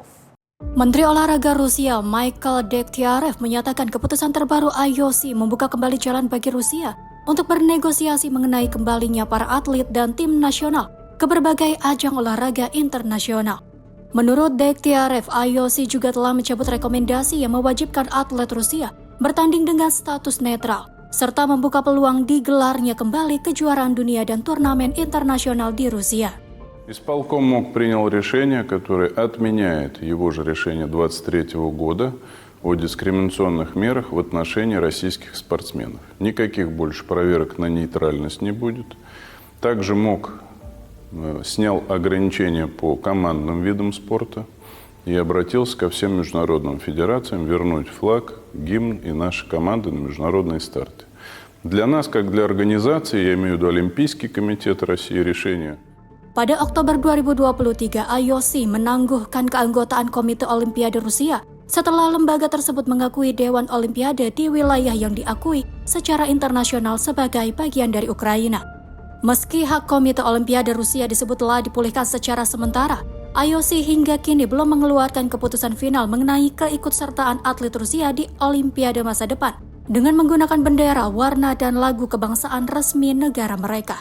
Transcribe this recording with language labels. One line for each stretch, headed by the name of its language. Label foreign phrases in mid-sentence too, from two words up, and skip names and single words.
Indonesian: Menteri Olahraga Rusia Mikhail Degtyarev menyatakan keputusan terbaru IOC membuka kembali jalan bagi Rusia untuk bernegosiasi mengenai kembalinya para atlet dan tim nasional ke berbagai ajang olahraga internasional. Menurut Degtyarev, IOC juga telah mencabut rekomendasi yang mewajibkan atlet Rusia bertanding dengan status netral, serta membuka peluang digelarnya kembali kejuaraan dunia dan turnamen internasional di Rusia.
Russian: Исполком МОК принял решение, которое отменяет его же решение 2023 года о дискриминационных мерах в отношении российских спортсменов. Никаких больше проверок на нейтральность не будет. Также МОК снял ограничения по командным видам спорта и обратился ко всем международным федерациям вернуть флаг, гимн и наши команды на международные старты. Для нас, как для организации, я имею в виду Олимпийский комитет России, решение.
Indonesian: Pada Oktober 2023, IOC menangguhkan keanggotaan Komite Olimpiade Rusia setelah lembaga tersebut mengakui Dewan Olimpiade di wilayah yang diakui secara internasional sebagai bagian dari Ukraina. Meski hak Komite Olimpiade Rusia disebut telah dipulihkan secara sementara, IOC hingga kini belum mengeluarkan keputusan final mengenai keikutsertaan atlet Rusia di Olimpiade masa depan dengan menggunakan bendera, warna, dan lagu kebangsaan resmi negara mereka.